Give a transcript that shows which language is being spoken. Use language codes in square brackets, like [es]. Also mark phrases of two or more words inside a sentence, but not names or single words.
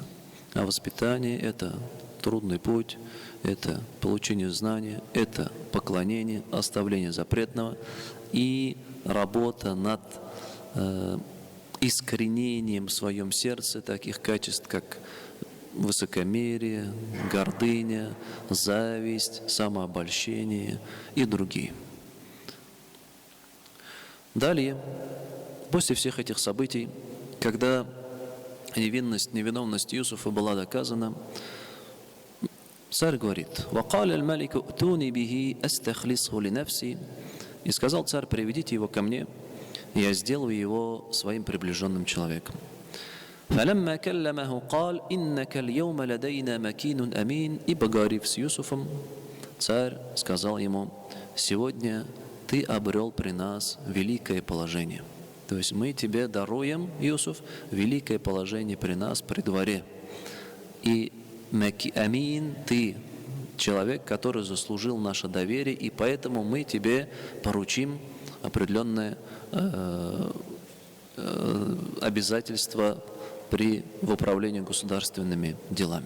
[ru] А воспитание – это трудный путь, это получение знания, это поклонение, оставление запретного и работа над искоренением в своем сердце таких качеств, как высокомерие, гордыня, зависть, самообольщение и другие. Далее, после всех этих событий, когда невиновность Юсуфа была доказана, царь говорит: [ar] «وقال الملك ائتوني به أستخلصه لنفسي». [ru] И сказал царь: «Приведите его ко мне, и я сделаю его своим приближенным человеком». [ar] فَلَمَّا كَلَّمَهُ قَالْ إِنَّكَ الْيَوْمَ لَدَيْنَا مَكِينٌ أَمِينٌ. [ru] И, поговорив с Юсуфом, царь сказал ему: «Сегодня ты обрел при нас великое положение». То есть мы тебе даруем, Юсуф, великое положение при нас, при дворе. И амин, ты человек, который заслужил наше доверие, и поэтому мы тебе поручим определенное обязательство в управлении государственными делами.